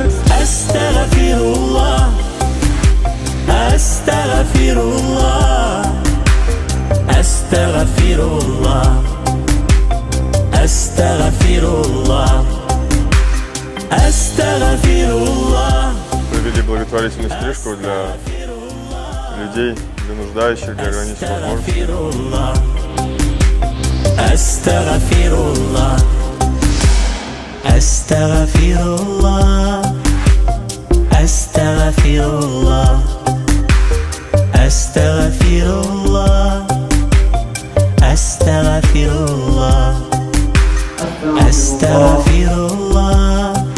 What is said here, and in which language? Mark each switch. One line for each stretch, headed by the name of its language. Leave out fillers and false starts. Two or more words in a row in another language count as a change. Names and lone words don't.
Arabic: أستغفر الله، أستغفر الله، أستغفر الله، أستغفر الله، أستغفر الله.
Russian: Провели благотворительную стрижку для людей, для нуждающих, для ограниченных возможностей.
Arabic: أستغفر الله، أستغفر الله، أستغفر الله، أستغفر الله, أستغفر الله، أستغفر الله,